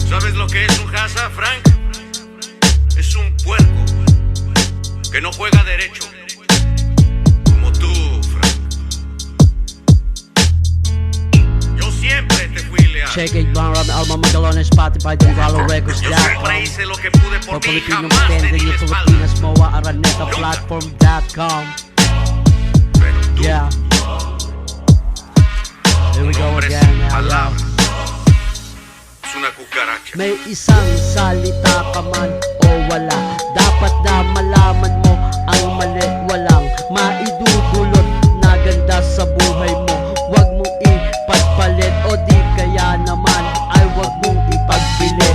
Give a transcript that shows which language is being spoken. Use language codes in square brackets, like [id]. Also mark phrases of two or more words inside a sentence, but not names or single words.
[es] sabes lo que es un Haza, Frank? Es un puerco que no juega derecho, como tú, Frank. Yo siempre te fui leal. [en] Check it, Van Ram, Alma Magalona, Spotify, Dungalo Records, [es] Yo siempre hice lo que pude por ti, jamás te di la espalda. [en] Pilipinas, Moa, Araneta, Platform.com. [es] Pero tú, [en] Yeah. Here we go [es] hombres [en] again [es] sin [en] now, [es] palabras, es una cucaracha. [tl] May isang salita ka man o wala, dapat na malaman mo ang mali. Walang maidudulot na ganda sa buhay mo. Huwag mong ipagpalit o di kaya naman ay huwag mong ipagbili.